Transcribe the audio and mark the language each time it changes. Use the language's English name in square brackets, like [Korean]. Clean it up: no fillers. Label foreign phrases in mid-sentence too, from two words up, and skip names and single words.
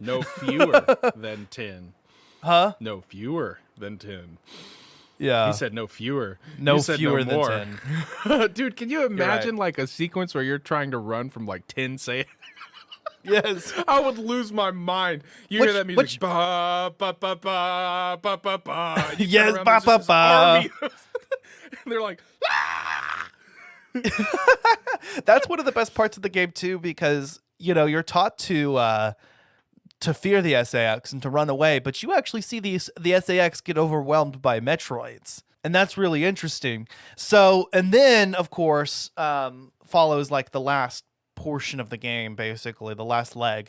[English] No fewer than 10. Huh? No fewer than 10. Yeah. He said no fewer. No You said fewer no than more. 10. Dude, can you imagine a sequence where you're trying to run from 10 say? Yes. I would lose my mind. You hear that music? Ba, ba, ba, ba, ba, ba, ba. Yes, ba, ba, ba. And they're like, ah! That's one of the best parts of the game, too, because, you're taught to fear the SAX and to run away, but you actually see the SAX get overwhelmed by Metroids. And that's really interesting. So, and then, of course, follows the last portion of the game, basically, the last leg.